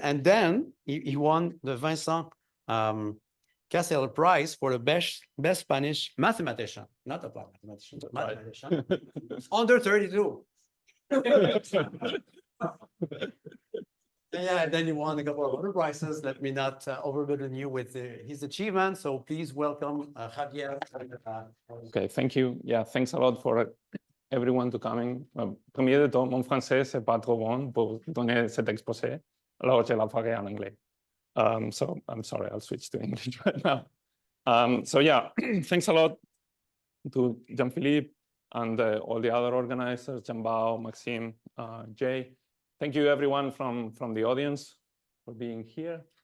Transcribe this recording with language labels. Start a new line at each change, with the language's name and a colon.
English: And then he won the Vincent Cassel Prize for the best Spanish mathematician, not applied mathematician, but mathematician, under 32. Yeah, and then he won a couple of other prizes. Let me not overburden you with his achievements. So please welcome Javier. Okay, thank you. Yeah, thanks a lot for everyone to coming.
French: Premier de tout, mon français c'est pas trop bon pour donner cet exposé. Alors je la ferai en anglais.
English: So I'm sorry, I'll switch to English right now. So yeah, thanks a lot to Jean-Philippe and all the other organizers, Jambao, Maxime, Jay. Thank you everyone from the audience for being here.